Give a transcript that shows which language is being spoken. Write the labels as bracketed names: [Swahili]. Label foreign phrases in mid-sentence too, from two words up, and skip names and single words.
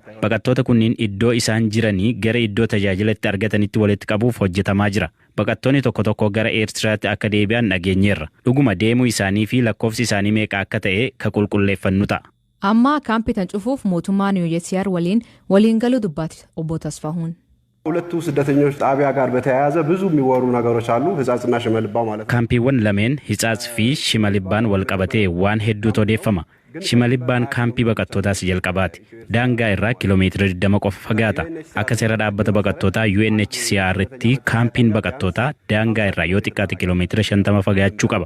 [Oromo] baqattoota kunniin iddoo isaan jiranii gara iddoo tajaajila itti argatanitti walitti qabuuf hojjetamaa jira. baqattoonni tokko tokko gara Eertiraatti akka deebi'an dhageenyeerra. dhuguma deemuu isaanii fi lakkoofsi isaanii meeqa akka ta'e ka qulqulleeffannu ta'a. amma kaampii tan cufuuf mootummaan UNHCR waliin galuu dubbate obbo Tasfahuun. [Amharic] ሁለቱ ስደተኞች ጣቢያ ጋር በተያያዘ ብዙ የሚወሩ ነገሮች አሉ። ህጻጽና ሽመልባው ማለት ነው። [Oromo] ካምፒiwwan lameen Hisaas fi Shimalibbaan wal qabatee waan hedduutu odeeffama. Shimalibbaan kaampii baqattootaas jalqabaati. daangaa irraa kiiloomeetira 20 qofa fagaata. akka seera dhaabbata baqattootaa UNHCR'tti kaampiin baqattootaa daangaa irraa yoo xiqqaate kiiloomeetira 50 fagaachuu qaba.